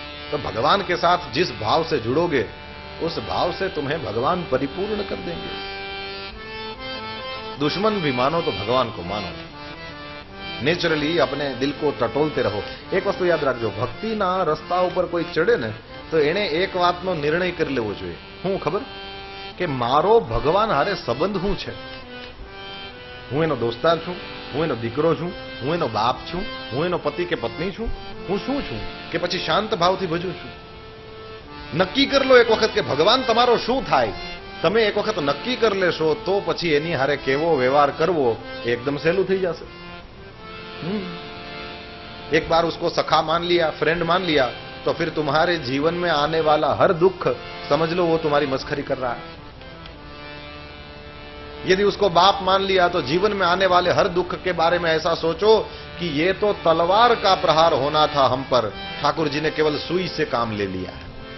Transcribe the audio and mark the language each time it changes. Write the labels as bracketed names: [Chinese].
[Hindi] तो भगवान के साथ जिस भाव से जुड़ोगे, उस भाव से तुम्हें भगवान परिपूर्ण कर देंगे। दुश्मन भी मानो तो भगवान को मानो। नेचुरली अपने दिल को टटोलते रहो। एक वस्तु याद रखो, [Gujarati] भक्ति ना रस्ता ऊपर कोई चढ़े ने तो एने एक वातनो निर्णय कर लेवो જોઈએ। હું ખબર કે મારો ભગવાન હારે સંબંધ શું છે। હું એનો દોસ્તાર છું, હું એનો દીકરો છું, હું એનો બાપ છું, હું એનો પતિ કે પત્ની છું, હું શું છું? કે પછી શાંત ભાવથી ભજું છું? નક્કી કરી લો એક વખત કે ભગવાન તમારો શું થાય. તમે એક વખત નક્કી કરી લેશો તો પછી એની હારે કેવો વ્યવહાર કરવો એકદમ સહેલું થઈ જશે. [Hindi] एक बार उसको सखा मान लिया, फ्रेंड मान लिया, तो फिर तुम्हारे जीवन में आने वाला हर दुख समझ लो वो तुम्हारी मस्खरी कर रहा है. यदि उसको बाप मान लिया तो जीवन में आने वाले हर दुख के बारे में ऐसा सोचो कि ये तो तलवार का प्रहार होना था हम पर, ठाकुर जी ने केवल सुई से काम ले लिया है.